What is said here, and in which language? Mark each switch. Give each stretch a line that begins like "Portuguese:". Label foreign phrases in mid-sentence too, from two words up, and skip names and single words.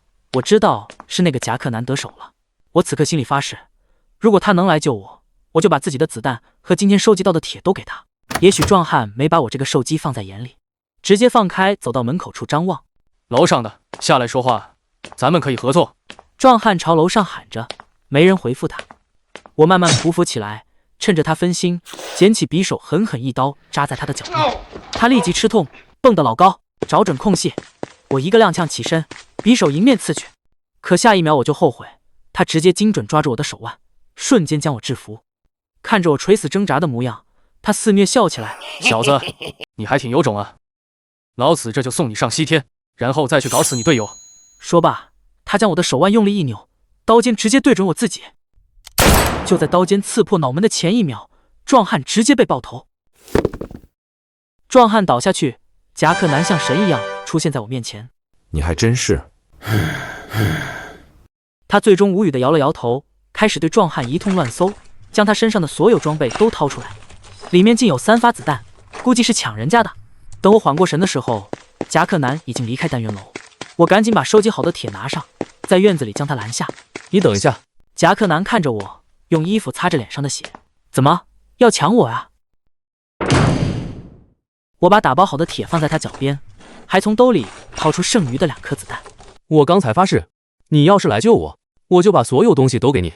Chinese: 我知道是那個夾克男得手了。我此刻心裡發誓，如果他能來救我，我就把自己的子彈和今天收集到的鐵都給他。也許壯漢沒把我這個受擊放在眼裡，直接放開走到門口處張望。樓上的下來說話，咱們可以合作。壯漢朝樓上喊着，沒人回復他。我慢慢匍匐起來，趁着他分心，撿起匕首狠狠一刀扎在他的腳面。他立即吃痛，蹦得老高，找準空隙，我一個踉蹌起身，匕首迎面刺去。可下一秒我就後悔，他直接精準抓住我的手腕，瞬間將我制服。看着我垂死掙扎的模樣，他肆虐笑起來：“ 小子，你還挺有種啊！老子這就送你上西天，然後再去搞死你隊友。” 說罷，他將我的手腕用力一扭，刀尖直接對準我自己。就在刀尖刺破腦門的前一秒，壯漢直接被爆頭。壯漢倒下去，夾克男像神一樣出現在我面前。你還真是。他最終無語地搖了搖頭，開始對壯漢一通亂搜，將他身上的所有裝備都掏出來，裡面竟有3發子彈，估計是搶人家的。等我緩過神的時候，夾克男已經離開單元樓。我趕緊把收集好的鐵拿上，在院子裡將他攔下。你等一下。夾克男看着我，用衣服擦着臉上的血。怎麼要搶我啊？我把打包好的鐵放在他腳邊，還從兜裡掏出剩餘的2顆子彈。我剛才發誓，你要是來救我，我就把所有東西都給你。